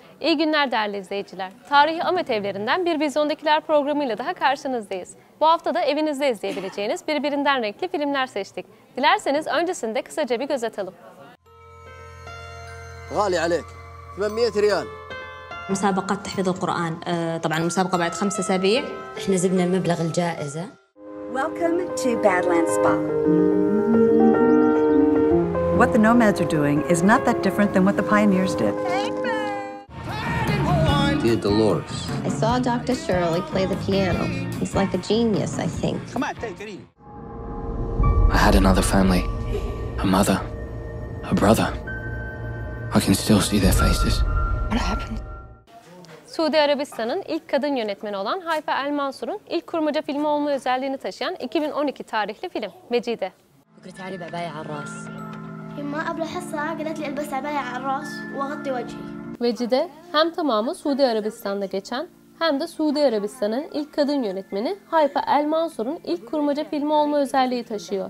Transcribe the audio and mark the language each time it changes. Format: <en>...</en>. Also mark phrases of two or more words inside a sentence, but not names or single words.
<tr>İyi günler değerli izleyiciler. Tarihi Ahmet Evlerinden bir Vizyondakiler programıyla daha karşınızdayız. Bu hafta da evinizde izleyebileceğiniz birbirinden renkli filmler seçtik. Dilerseniz öncesinde kısaca bir göz atalım.</tr> <ar>غالي عليك 800 ريال. مسابقة تحفيظ القرآن طبعا المسابقة بعد 5 أسابيع احنا زدنا مبلغ الجائزة.</ar> <en>Welcome to Badlands Spa. What the nomads are doing is not that different than what the pioneers did. Dear Dolores. I saw Dr. Shirley play the piano. He's like a genius, I think. Come on, take it easy. I had another family, a mother, a brother. I can still see their faces. What happened?</en> <tr>Suudi Arabistan'ın ilk kadın yönetmeni olan Hayfa El Mansur'un ilk kurmaca filmi olma özelliğini taşıyan 2012 tarihli film Vecide. Vecide hem tamamı Suudi Arabistan'da geçen hem de Suudi Arabistan'ın ilk kadın yönetmeni Hayfa El Mansur'un ilk kurmaca filmi olma özelliği taşıyor.</tr>